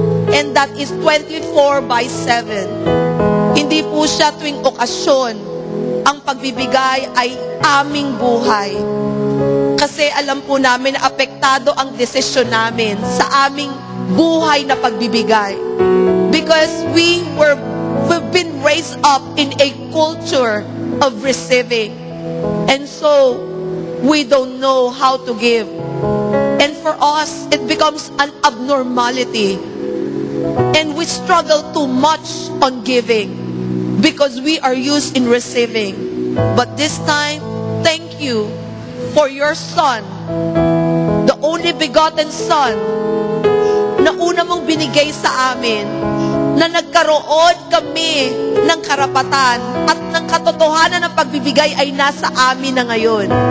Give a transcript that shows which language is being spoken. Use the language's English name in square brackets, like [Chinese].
[English] And that is 24/7. [Filipino] Hindi po siya tuwing okasyon. Ang pagbibigay ay aming buhay. Kasi alam po namin na apektado ang desisyon namin sa aming buhay na pagbibigay. [English] Because we've been raised up in a culture of receiving. And so, we don't know how to give. And for us, it becomes an abnormality. And we struggle too much on giving because we are used in receiving. But this time, thank you for your Son, the only begotten Son, [Filipino] na una mong binigay sa amin, na nagkaroon kami ng karapatan at ng katotohanan ng pagbibigay ay nasa amin na ngayon.